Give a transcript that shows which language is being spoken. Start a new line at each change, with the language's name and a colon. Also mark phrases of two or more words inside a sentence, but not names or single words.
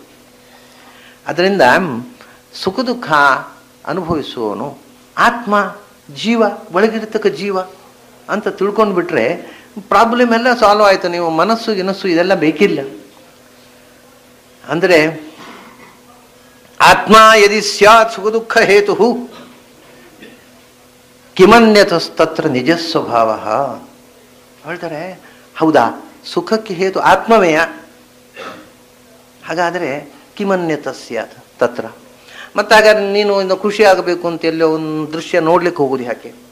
Kannada: ಅದರಿಂದ ಸುಖ ದುಃಖ ಅನುಭವಿಸುವವನು ಆತ್ಮ, ಜೀವ, ಒಳಗಿರ್ತಕ್ಕ ಜೀವ ಅಂತ ತಿಳ್ಕೊಂಡು ಬಿಟ್ರೆ ಪ್ರಾಬ್ಲಮ್ ಎಲ್ಲ ಸಾಲ್ವ್ ಆಯಿತು. ನೀವು ಮನಸ್ಸು ಗಿನಸ್ಸು ಇದೆಲ್ಲ ಬೇಕಿಲ್ಲ. ಅಂದರೆ
Sanskrit: ಆತ್ಮ ಯದಿ ಸ್ಯಾತ್ ಸುಖ ದುಃಖ ಹೇತು ಕಿಮನ್ಯತಸ್ತತ್ರ ನಿಜ ಸ್ವಭಾವ
Kannada: ಹೇಳ್ತಾರೆ. ಹೌದಾ, ಸುಖಕ್ಕೆ ಹೇತು ಆತ್ಮವೇಯ? ಹಾಗಾದರೆ
Sanskrit: ಕಿಮನ್ಯತ ಸ್ಯಾತ್ ತತ್ರ.
Kannada: ಮತ್ತೆ ಹಾಗಾದ್ರೆ ನೀನು ಇನ್ನು ಖುಷಿ ಆಗಬೇಕು ಅಂತ ಎಲ್ಲೋ ಒಂದು ದೃಶ್ಯ ನೋಡ್ಲಿಕ್ಕೆ ಹೋಗುದು ಯಾಕೆ?